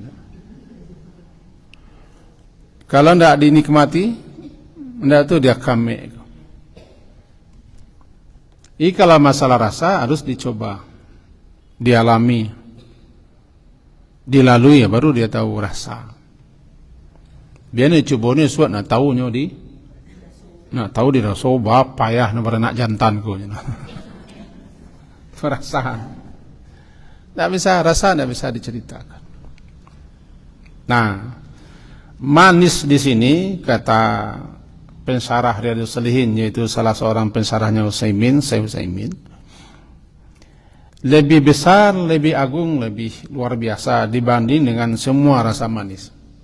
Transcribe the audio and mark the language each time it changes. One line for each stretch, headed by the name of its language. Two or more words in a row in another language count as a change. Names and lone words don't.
Indonesian: Kalau tidak dinikmati, tidak tu dia kami. Kalau masalah rasa harus dicoba, dialami, dilalui, ya baru dia tahu rasa.
Minangkabau: Biar ni coba ni suat nak tahu nyo di, nak tahu di rasa bapa payah nak beranak jantan ko.
Indonesian: Perasaan. Tidak bisa, rasa tidak bisa diceritakan. Nah, manis di sini kata pensarah Riyadhus Shalihin, yaitu salah seorang pensarahnya Syekh Utsaimin, lebih besar, lebih agung, lebih luar biasa dibanding dengan semua rasa manis.